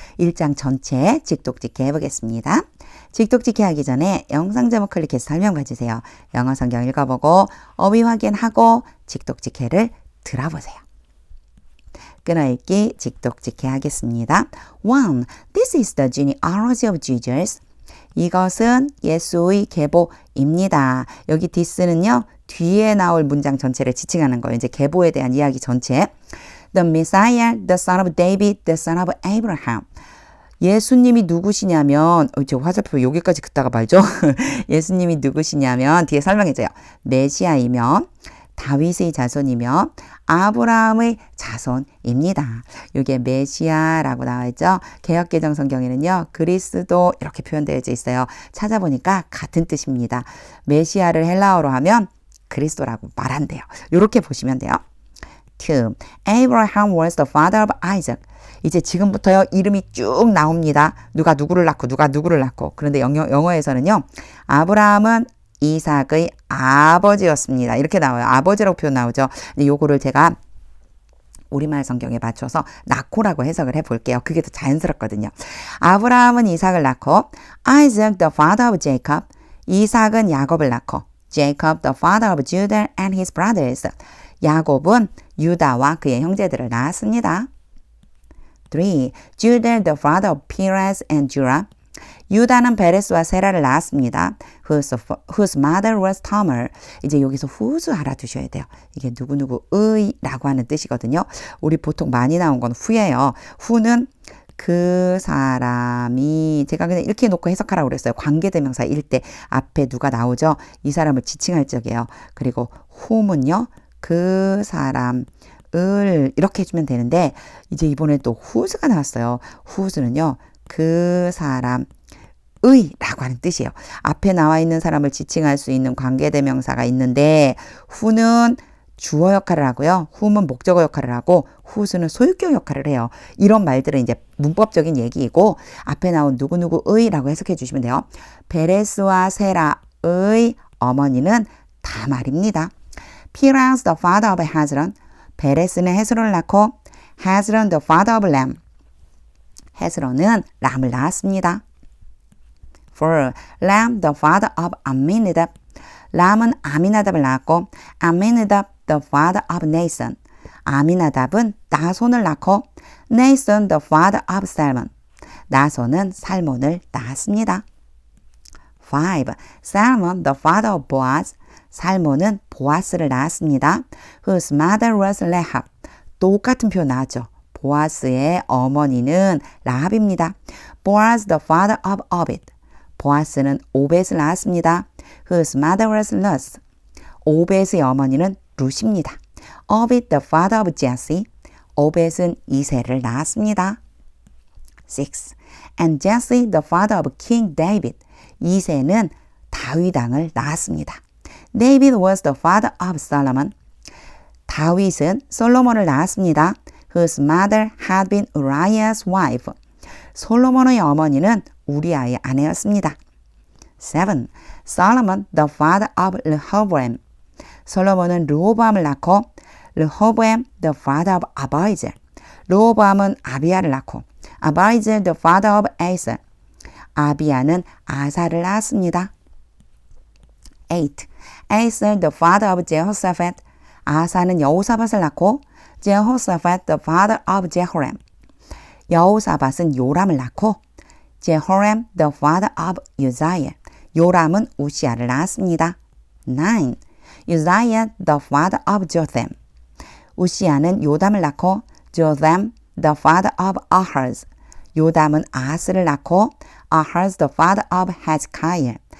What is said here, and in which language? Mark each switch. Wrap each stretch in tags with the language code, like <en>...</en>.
<ko>1장 전체 직독직해 해보겠습니다. 직독직해 하기 전에 영상 제목 클릭해서 설명 봐주세요. 영어 성경 읽어보고 어휘 확인하고 직독직해를 들어보세요. 끊어읽기 직독직해 하겠습니다. 1.</ko> <en>This is the genealogy of Jesus.</en> <ko>이것은 예수의 계보입니다. 여기 this는요. 뒤에 나올 문장 전체를 지칭하는 거예요. 이제 계보에 대한 이야기 전체.</ko> <en>The Messiah, the son of David, the son of Abraham.</en> <ko>예수님이 누구시냐면 저 화살표 여기까지 긋다가 말죠. 예수님이 누구시냐면 뒤에 설명해줘요. 메시아이며 다윗의 자손이며 아브라함의 자손입니다. 이게 메시아라고 나와 있죠. 개역개정 성경에는요. 그리스도 이렇게 표현되어 있어요. 찾아보니까 같은 뜻입니다. 메시아를 헬라어로 하면 그리스도라고 말한대요. 이렇게 보시면 돼요. 2.</ko> <en>Abraham was the father of Isaac.</en> <ko>이제 지금부터요. 이름이 쭉 나옵니다. 누가 누구를 낳고 누가 누구를 낳고. 그런데 영어에서는요. 아브라함은 이삭의 아버지였습니다. 이렇게 나와요. 아버지라고 표현 나오죠. 근데 요거를 제가 우리말 성경에 맞춰서 낳고라고 해석을 해볼게요. 그게 더 자연스럽거든요. 아브라함은 이삭을 낳고</ko> <en>Isaac the father of Jacob.</en> <ko>이삭은 야곱을 낳고</ko> <en>Jacob the father of Judah and his brothers.</en> <ko>야곱은 유다와 그의 형제들을 낳았습니다. 3.</ko> <en>Judah the father of Perez and Zerah.</en> <ko>유다는 베레스와 세라를 낳았습니다.</ko> <en>Whose mother was Tamar.</en> <ko>이제 여기서 whose 알아두셔야 돼요. 이게 누구누구의 라고 하는 뜻이거든요. 우리 보통 많이 나온 건 who예요. who는 그 사람이 제가 그냥 이렇게 놓고 해석하라고 그랬어요. 관계대명사일 때 앞에 누가 나오죠. 이 사람을 지칭할 적이에요. 그리고 whom은요. 그 사람을 이렇게 해주면 되는데 이제 이번에 또 whose가 나왔어요. whose는요. 그 사람 의라고 하는 뜻이에요. 앞에 나와 있는 사람을 지칭할 수 있는 관계대명사가 있는데 who는 주어 역할을 하고요. whom은 목적어 역할을 하고 whose는 소유격 역할을 해요. 이런 말들은 이제 문법적인 얘기이고 앞에 나온 누구누구의라고 해석해 주시면 돼요. 베레스와 세라의 어머니는 다말입니다.</ko> <en>Perez the father of Hezron.</en> <ko>베레스는 헤스론을 낳고</ko> <en>Hezron the father of Ram.</en> <ko>헤스론은 람을 낳았습니다.</ko> <en>4. Ram the father of Amminadab.</en> <ko>람은 아미나답을 낳았고</ko> <en>Amminadab the father of Nason.</en> <ko>아미나답은 나손을 낳고</ko> <en>Nason the father of Salmon.</en> <ko>나손은 살몬을 낳았습니다.</ko> <en>5. Salmon the father of Boaz.</en> <ko>살몬은 보아스를 낳았습니다.</ko> <en>Whose mother was Rahab.</en> <ko>똑같은 표현 나왔죠. 보아스의 어머니는 라합입니다.</ko> <en>Boaz the father of Obed.</en> <ko>보아스는 오벳을 낳았습니다.</ko> <en>Whose mother was Ruth.</en> <ko>오벳의 어머니는 룻입니다.</ko> <en>Obed the father of Jesse.</en> <ko>오벳은 이새를 낳았습니다. 6.</ko> <en>And Jesse the father of King David.</en> <ko>이새는 다윗 왕을 낳았습니다.</ko> <en>David was the father of Solomon.</en> <ko>다윗은 솔로몬을 낳았습니다.</ko> <en>Whose mother had been Uriah's wife.</en> <ko>솔로몬의 어머니는 우리아의 아내였습니다.</ko> <en>7. Solomon the father of Rehoboam.</en> <ko>솔로몬은 르호보암을 낳고</ko> <en>Rehoboam the father of Abijah.</en> <ko>르호보암은 아비야를 낳고</ko> <en>Abijah the father of Asa.</en> <ko>아비야는 아사를 낳았습니다. 8.</ko> <en>Asa the father of Jehoshaphat.</en> <ko>아사는 여호사밧을 낳고</ko> <en>Jehoshaphat the father of Jehoram.</en> <ko>여호사밧은 요람을 낳고</ko> <en>Jehoram the father of Uzziah.</en> <ko>요람은 우시아를 낳았습니다. 9.</ko> <en>Uzziah the father of Jotham.</en> <ko>우시아는 요담을 낳고</ko> <en>Jotham the father of Ahaz.</en> <ko>요담은 아하스를 낳고</ko> <en>Ahaz the father of Hezekiah.</en>